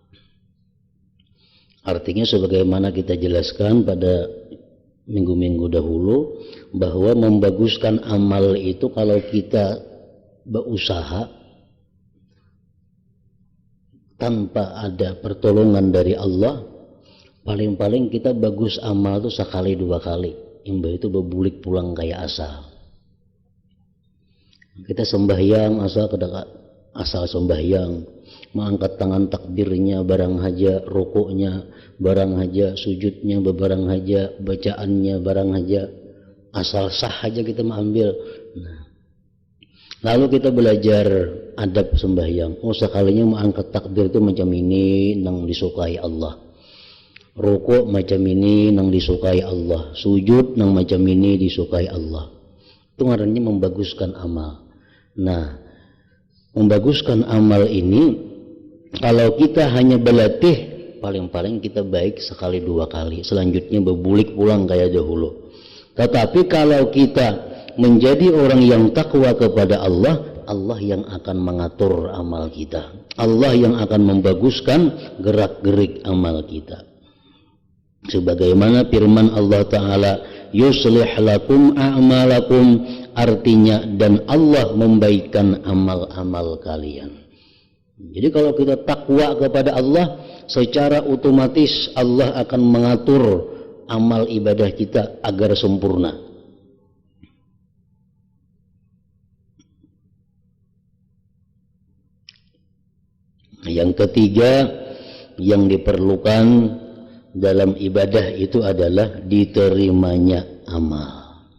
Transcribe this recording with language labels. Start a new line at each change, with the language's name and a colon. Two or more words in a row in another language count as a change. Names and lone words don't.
Indonesian: Artinya sebagaimana kita jelaskan pada minggu-minggu dahulu, bahwa membaguskan amal itu kalau kita berusaha tanpa ada pertolongan dari Allah, paling-paling kita bagus amal itu sekali dua kali,
Banjar: imbah itu berbulik pulang
Indonesian: kayak asal. Kita sembahyang asal sembahyang, mengangkat tangan takbirnya
Banjar: barang haja,
Indonesian: rukuknya
Banjar: barang haja,
Indonesian: sujudnya
Banjar: barang haja,
Indonesian: bacaannya
Banjar: barang haja,
Indonesian: asal sah aja kita mengambil. Nah, lalu kita belajar adab sembahyang. Oh, sekalinya mengangkat takbir itu macam ini nang disukai Allah, rukuk macam ini nang disukai Allah, sujud nang macam ini disukai Allah. Itu ngarannya membaguskan amal. Nah, membaguskan amal ini, kalau kita hanya berlatih, paling-paling kita baik sekali dua kali, selanjutnya
Banjar: berbulik pulang
Indonesian: kayak dahulu. Tetapi kalau kita menjadi orang yang takwa kepada Allah, Allah yang akan mengatur amal kita. Allah yang akan membaguskan gerak-gerik amal kita. Sebagaimana firman Allah Ta'ala,
Arabic: يصلح لكم أعمالكم,
Indonesian: artinya dan Allah membaikkan amal-amal kalian. Jadi kalau kita takwa kepada Allah, secara otomatis Allah akan mengatur amal ibadah kita agar sempurna. Yang ketiga yang diperlukan dalam ibadah itu adalah diterimanya amal.